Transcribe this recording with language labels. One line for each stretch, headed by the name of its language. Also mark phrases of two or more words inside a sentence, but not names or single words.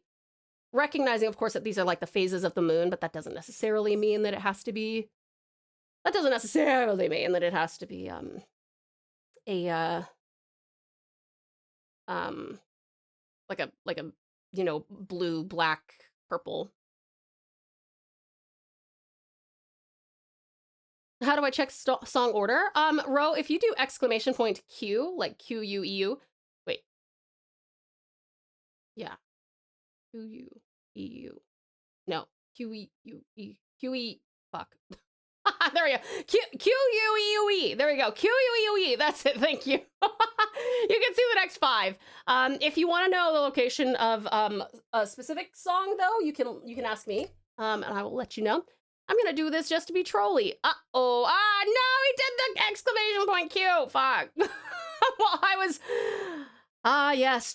English: Recognizing, of course, that these are like the phases of the moon, but that doesn't necessarily mean that it has to be like a you know, blue, black, purple. How do I check song order? Ro, if you do exclamation point Q, like Q-U-E-U, wait. Yeah. Q-U-E-U. No, Q-E-U-E, Q-E, fuck. There we go. Q-U-E-U-E. There we go. Q-U-E-U-E. That's it. Thank you. You can see the next 5. If you want to know the location of a specific song, though, you can ask me, and I will let you know. I'm gonna do this just to be trolly. Uh-oh. Ah, no, he did the exclamation point Q. Fuck. Well, I was... yes.